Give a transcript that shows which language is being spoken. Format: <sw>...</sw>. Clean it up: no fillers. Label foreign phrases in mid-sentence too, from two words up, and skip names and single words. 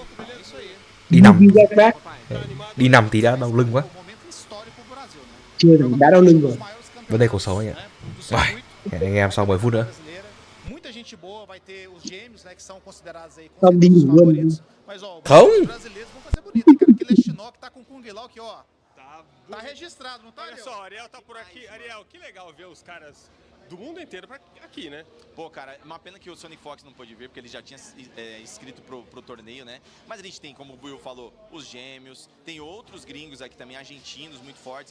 <vi>Đi nằm thì đã đau lưng quá. Chưa đã đau lưng rồi. Vấn đề cuộc sống anh ạ. Rồi, hẹn anh em sau 10 phút nữa. Không đi ngủ luôn. Không.</vi> <pt>Tá registrado, não tá? Olha só, Ariel tá por aqui. Ariel, que legal ver os caras do mundo inteiro aqui, né? Pô, cara, uma pena que o Sonic Fox não pôde ver, porque ele já tinha inscrito pro torneio, né? Mas a gente tem, como o Buiu falou, os gêmeos, tem outros gringos aqui também, argentinos, muito fortes.</pt>